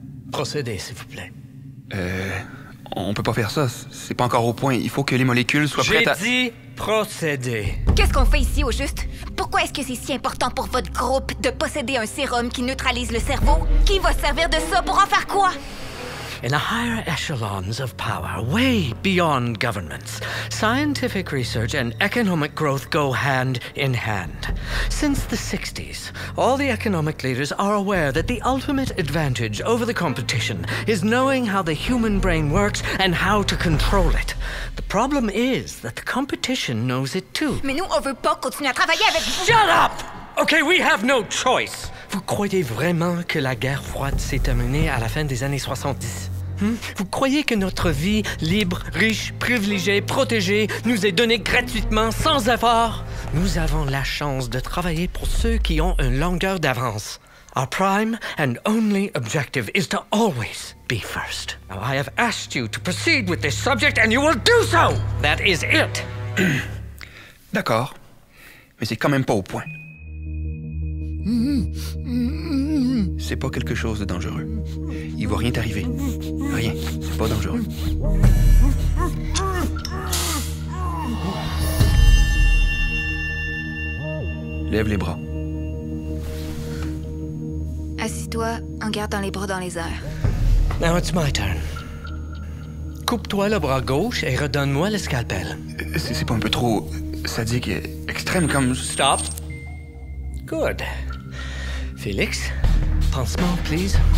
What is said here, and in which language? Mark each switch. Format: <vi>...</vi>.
<fr>Procédez, s'il vous plaît. On peut pas faire ça. C'est pas encore au point. Il faut que les molécules soient prêtes à... J'ai dit procédez. Qu'est-ce qu'on fait ici, au juste? Pourquoi est-ce que c'est si important pour votre groupe de posséder un sérum qui neutralise le cerveau? Qui va se servir de ça pour en faire quoi?</fr> <en>in the higher echelons of power, way beyond governments, scientific research and economic growth go hand in hand. Since the 60s, all the economic leaders are aware that the ultimate advantage over the competition is knowing how the human brain works and how to control it. The problem is that the competition knows it too.</en> <fr>Mais nous, on veut pas continuer à travailler avec vous.</fr> <en>Shut up! Okay, we have no choice.</en> <fr>Vous croyez vraiment que la guerre froide s'est terminée à la fin des années 70? Vous croyez que notre vie libre, riche, privilégiée, protégée nous est donnée gratuitement, sans effort? Nous avons la chance de travailler pour ceux qui ont une longueur d'avance.</fr> <en>Our prime and only objective is to always be first. Now, I have asked you to proceed with this subject and you will do so! That is it!</en> <fr>D'accord. Mais c'est quand même pas au point. C'est pas quelque chose de dangereux. Il va rien t'arriver. Rien. C'est pas dangereux. Lève les bras. Assis-toi en gardant les bras dans les airs.</fr> <en>Now it's my turn.</en> <fr>Coupe-toi le bras gauche et redonne-moi le scalpel. C'est pas un peu trop sadique et extrême comme...</fr> <en>Stop. Good.</en> <fr>Félix, pansement, please.</fr>